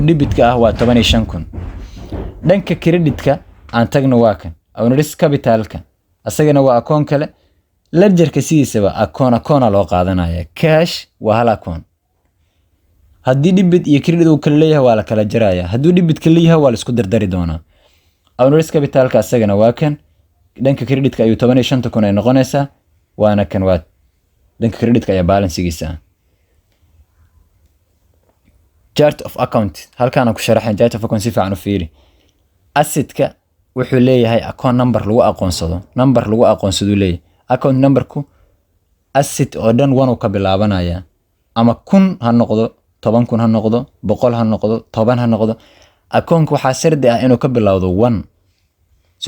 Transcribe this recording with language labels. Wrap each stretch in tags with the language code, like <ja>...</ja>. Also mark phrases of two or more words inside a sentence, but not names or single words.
<so>debit-ka ah waa 15,000 dhanka credit-ka aan tagno waa kan</so> <en>owners capitalka</en> <so>asagana waa akoon kale ledgerka sidiisaba akoona loo qaadanaya cash waa hal akoon haddii debit iyo credit uu kala leeyahay waa la kala jaraya haddii debit kala leeyahay waa la isku dardari doonaa owners capitalka asagana waa kan dhanka credit-ka ayuu 15,000 ay noqonaysaa waana kan waa dhanka credit-ka ayaa balance-giisa</so> <en>chart of account</en> <so>halkaan ku sharaxay</so> <en>chart of account</en> <so>si fiican u fiiri asset-ka wuxuu leeyahay</so> <en>account number</en> <so>lagu aqoonsado leeyahay</so> <en>account number-ku</en> <so>asset oo dhan 1 uu ka bilaabanaya ama 1,000 ha noqdo 10,000 ha noqdo 100 ha noqdo 10 ha noqdo akoonka waxaa shardi ah inuu ka bilowdo 1 soo</so>